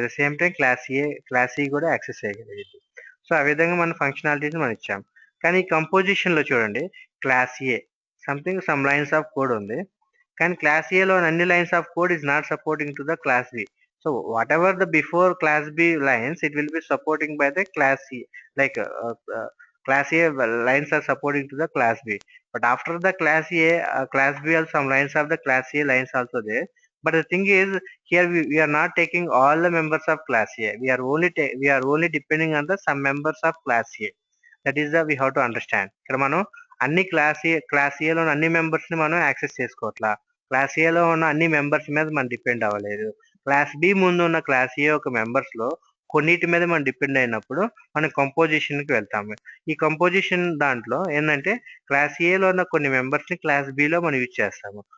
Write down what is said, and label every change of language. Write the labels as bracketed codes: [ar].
[te] At the same time class C కూడా access చేయగలిగిద్ది. So, ఆ విధంగా మన ఫంక్షనాలిటీస్‌ని మనం ఇచ్చాం. కానీ కంపోజిషన్‌లో చూడండి class ఏ some lines of code ఉంది. కానీ క్లాస్ ఏలోని అన్ని lines of code is not supporting to the class B. So, whatever the before class B lines it will be supporting by the class C. [en] లైక్ class A lines are supporting to the class B. But after the class A, class B also some lines of the class A lines also there. But the thing is, here we are not taking all the members of class A. We are only depending on the some members of class A. That is the we have to understand. [te] ఇక్కడ మనం అన్ని class ఏలో ఉన్న అన్ని members ని మనం access చేసుకోవట్లా. Class ఏలో ఉన్న అన్ని మెంబర్స్ మీద మనం డిపెండ్ అవ్వలేదు. క్లాస్ బి ముందు ఉన్న క్లాస్ ఏ యొక్క మెంబర్స్ లో కొన్నిటి మీద మనం డిపెండ్ అయినప్పుడు మనం కంపోజిషన్ కి వెళ్తాము. ఈ కంపోజిషన్ దాంట్లో ఏంటంటే క్లాస్ ఏలో ఉన్న కొన్ని మెంబర్స్ ని క్లాస్ బిలో మనం యూజ్ చేస్తాము.